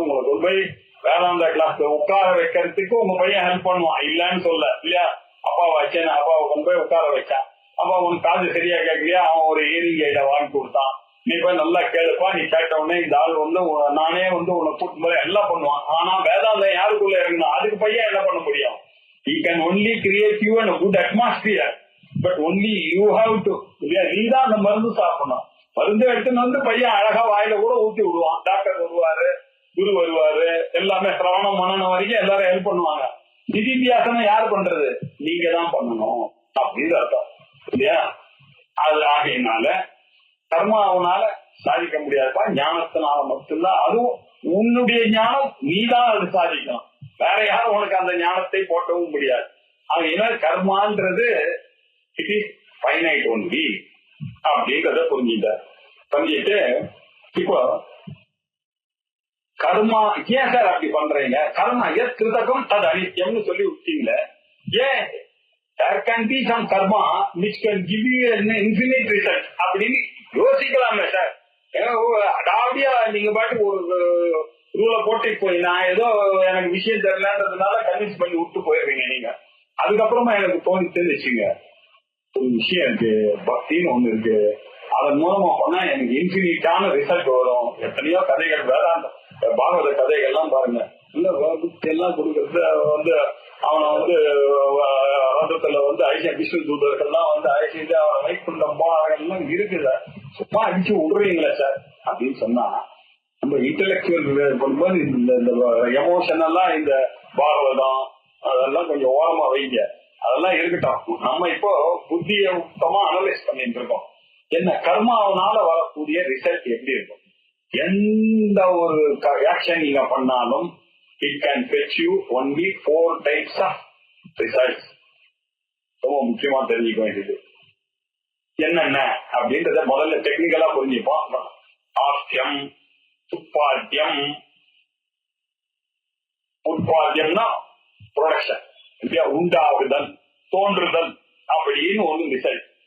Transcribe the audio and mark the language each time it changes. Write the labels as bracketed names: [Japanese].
[Tamil] உங்களை கொண்டு போய் வேதாந்த கிளாஸ் உட்கார வைக்கிறதுக்கு உங்க பையன் ஹெல்ப் பண்ணுவான், இல்லன்னு சொல்ல. இல்லையா? அப்பாவை வச்சேன்னு அப்பாவை கொண்டு போய் உட்கார வச்சான். அப்பா உனக்கு காது சரியா கேட்கலையா, அவன் ஒரு ஏரிங் கைட வாங்கி கொடுத்தான். நீ போய் நல்லா கேளுப்பா. நீ கேட்ட உடனே இந்த ஆள் நானே உன்னை கூட்டு போய் எல்லாம் பண்ணுவான். ஆனா வேதாந்தம் யாருக்குள்ள இறங்கணும்? அதுக்கு பையன் என்ன பண்ண முடியும்? [English] He can only create you in a good atmosphere, but only you have to. [Tamil] நீ தான் அந்த மருந்து சாப்பிடணும். மருந்து எடுத்துன்னு வந்து பையன் அழகா வாயில கூட ஊத்தி விடுவான். டாக்டர் வருவாரு, குரு வருவாரு, எல்லாமே சிரவணம் மனநம் வரைக்கும் எல்லாரும் ஹெல்ப் பண்ணுவாங்க. நிதித்தியாசனம் யார் பண்றது? நீங்க தான் பண்ணணும் அப்படின்னு அர்த்தம். இல்லையா? அது ஆகையினால கர்மாவனால சாதிக்க முடியாதுப்பா, ஞானத்தினால மட்டும்தான். அதுவும் உன்னுடைய ஞானம் நீதான் அது சாதிக்கணும். வேற யாரும் உனக்கு அந்த ஞானத்தை போட்டவும் முடியாது. ஆகையினால கர்மான்றது [English] it is finite only [Tamil] அப்படின்றத புரிஞ்சுட்டு இப்போ கர்மா ஏன் சார் அப்படி பண்றீங்க? கர்மா எஸ் கிருதகம் அது அனித்யம்னு சொல்லி விட்டீங்களே, ஏன் [English] there can be some karma which can give you an infinite result [Tamil] அப்படின்னு யோசிக்கலாமே சார். அடாவடியா நீங்க பாட்டு ஒரு ரூல போட்டு போய் நான் ஏதோ எனக்கு விஷயம் தெரியலன்றதுனால கன்வின்ஸ் பண்ணி விட்டு போயிருவீங்க நீங்க. அதுக்கப்புறமா எனக்கு தோணிச்சுன்னு வச்சுங்க, ஒரு விஷயம் இருக்கு, பக்தின்னு ஒண்ணு இருக்கு, அதன் மூலமா பண்ணா எனக்கு இன்ஃபினிட்டான ரிசல்ட் வரும். எத்தனையோ கதைகள் வேதாந்த பாகவத கதைகள்லாம் பாருங்க. இல்ல புத்தி எல்லாம் கொடுக்கறது அவனை ரதத்துல விஷ்ணு தூதர்கள்லாம் ஐசிட்டு அவனை வைக்குண்டம் போனாங்கலாம் இருக்குது. சும்மா அடிச்சு விடுறீங்களே சார் அப்படின்னு சொன்னா, நம்ம இன்டெலக்சுவல் பண்ணும்போது இந்த எமோஷனெல்லாம் இந்த பாகவதம் அதெல்லாம் கொஞ்சம் ஓரமா வைங்க. அதெல்லாம் இருக்கட்டும். நம்ம இப்போ புத்தியை சுத்தமா அனலைஸ் பண்ணிட்டு இருக்கோம். என்ன கர்மாவனால வரக்கூடிய ரிசல்ட் எப்படி இருக்கும்? எந்த ஒரு ஆக்ஷன் நீங்க பண்ணாலும் [English] it can fetch you only 4 types of results. [Tamil] ரொம்ப முக்கியமா தெரிஞ்சுக்க வேண்டியது என்னென்ன அப்படின்றத முதல்ல டெக்னிக்கலா புரிஞ்சுப்போம். ஆஸ்தியம், உட்பாத்தியம். உட்பாத்தியம்னா ப்ரொடக்ஷன், உண்டாகுதல், தோன்றுதல் அப்படின்னு ஒண்ணு ரிசல்ட்.